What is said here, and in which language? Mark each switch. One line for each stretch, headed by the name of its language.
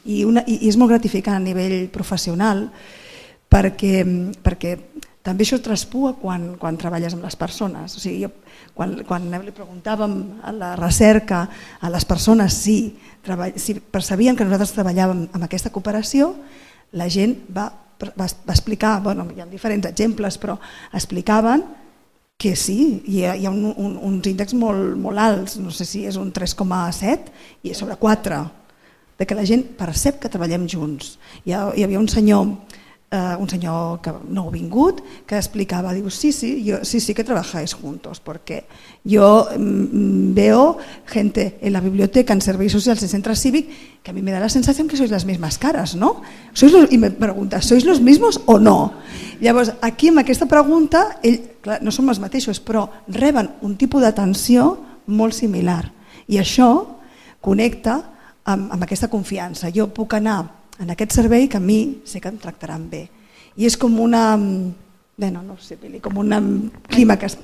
Catalan: I és molt gratificant a nivell professional perquè també això traspua quan treballes amb les persones. O sigui, quan li preguntàvem a la recerca a les persones si percebien que nosaltres treballàvem amb aquesta cooperació, la gent va explicar, hi ha diferents exemples, però explicaven que sí, hi ha uns índexs molt alts, no sé si és un 3,7 i sobre 4, de que la gent percep que treballem junts. Hi havia un senyor que no ha vingut, que explicava, diu,
Spanish: sí que trabajáis juntos, porque yo veo gente en la biblioteca,
Catalan: en serveis socials, en centre cívic,
Spanish: que a mí me da la sensación que sois las mismas caras, ¿no? I me pregunta, ¿sois los mismos o no?
Catalan: Llavors, aquí amb aquesta pregunta, no som els mateixos, però reben un tipus d'atenció molt similar. I això connecta amb aquesta confiança. Jo puc anar en aquest servei que a mi sé que em tractaran bé. I és com una... no sé, com un clima que...